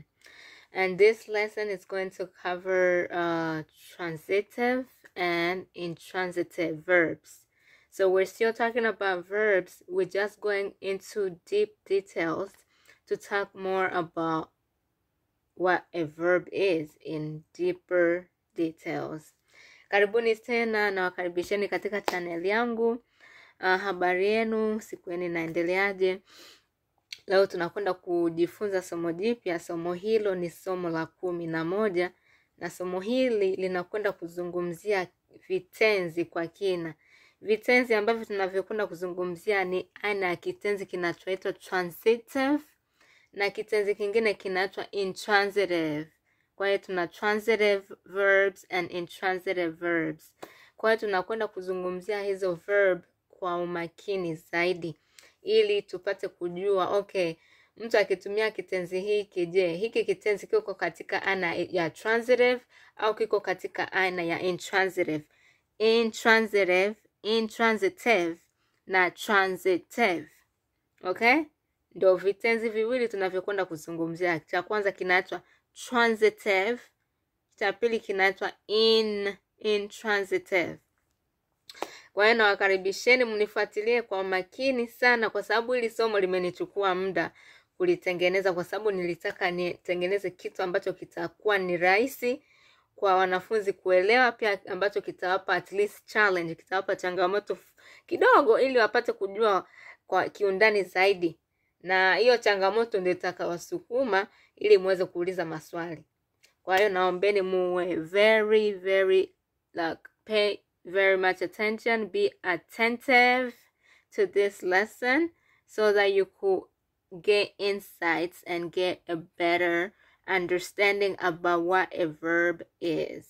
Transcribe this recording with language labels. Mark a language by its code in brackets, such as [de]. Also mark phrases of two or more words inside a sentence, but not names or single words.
[en] And this lesson is going to cover transitive and intransitive verbs. So we're still talking about verbs. We're just going into deep details to talk more about what a verb is in deeper details. [sw] Karibuni tena na wakaribisheni katika channel yangu. Habari yenu, siku yenu inaendeleaje? Leo tunakwenda kujifunza somo jipya. Somo hilo ni somo la 11 na somo hili linakwenda kuzungumzia vitenzi kwa kina. Vitenzi ambavyo tunavyokwenda kuzungumzia ni aina ya kitenzi kinachoitwa transitive na kitenzi kingine kinaitwa intransitive. Kwa hiyo tuna [en] transitive verbs and intransitive verbs. [sw] Kwa hiyo tunakwenda kuzungumzia hizo verb kwa umakini zaidi ili tupate kujua okay, mtu akitumia kitenzi hiki, je, hiki kitenzi kiko katika aina ya transitive au kiko katika aina ya intransitive? Intransitive, intransitive na transitive. Okay? Ndio vitenzi viwili tunavyokwenda kuzungumzia. Cha kwanza kinaitwa transitive, cha pili kinaitwa intransitive. Kwa hiyo nawakaribisheni mnifuatilie kwa makini sana kwa sababu hili somo limenichukua muda kulitengeneza, kwa sababu nilitaka nitengeneze kitu ambacho kitakuwa ni rahisi kwa wanafunzi kuelewa, pia ambacho kitawapa [en] at least challenge, [sw] kitawapa changamoto kidogo ili wapate kujua kwa kiundani zaidi. Na hiyo changamoto ndio itakawasukuma ili muweze kuuliza maswali. Kwa hiyo naombeni muwe [en] very pay very much attention, be attentive to this lesson so that you could get insights and get a better understanding about what a verb is.